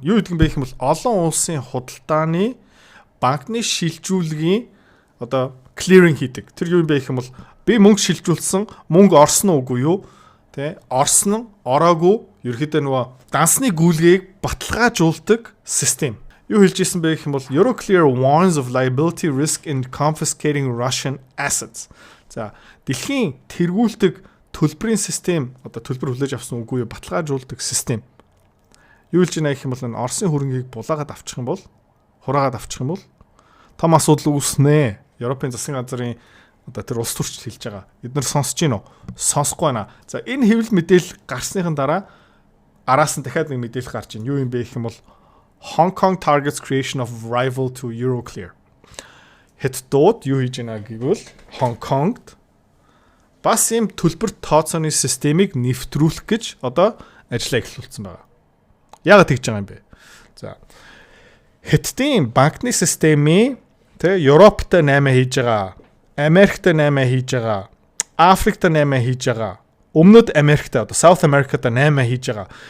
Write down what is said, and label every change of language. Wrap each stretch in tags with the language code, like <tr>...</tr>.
<mn>Юу гэдэг юм бэ гэх юм бол олон улсын худалдааны банкны шилжүүлгийн одоо clearing хийдэг. Тэр юу юм бэ гэх юм бол би мөнгө шилжүүлсэн, мөнгө орсон уугүй юу? Тэ? Орсон нь ороогүй ерөөхдөө нөгөө дансны гүйлгээг баталгаажуулдаг систем. Юу хэлж ирсэн бэ гэх юм бол</mn> <en>Euroclear warns of liability risk in confiscating Russian assets.</en> <mn>За дэлхийн тэргүүлдэг төлбөрийн систем одоо төлбөр хүлээж авсан үгүй юу баталгаажуулдаг систем. Юу хэлж байна гэх юм бол энэ Оросын хөрөнгийг булаагаад авчих юм бол хураагаад авчих юм бол том асуудал үүснэ. Европын засгийн газрын одоо тэр улс төрчд хэлж байгаа. Эдгээр сонсож гин үү? Сонсохгүй байна. За энэ хэвлэл мэдээлэл гарсныхан дараа араас нь дахиад нэг мэдээлэл гарч ийн. Юу юм бэ гэх юм бол</mn> <en>Hong Kong targets creation of rival to Euroclear.</en> <mn>Хятадууд юу хийж байна гэвэл Hong Kongд бас ийм төлбөр тооцооны системийг нэвтрүүлэх гэж одоо ажиллаа эхлүүлсэн байна. Яагаад тэгж байгаа юм бэ? За. Хятадын банкны системийн Европт 8 хийж байгаа, Америкт 8 хийж байгаа, Африкт 8 хийж байгаа, Өмнөд Америкт одоо South America-д 8 хийж байгаа.</mn>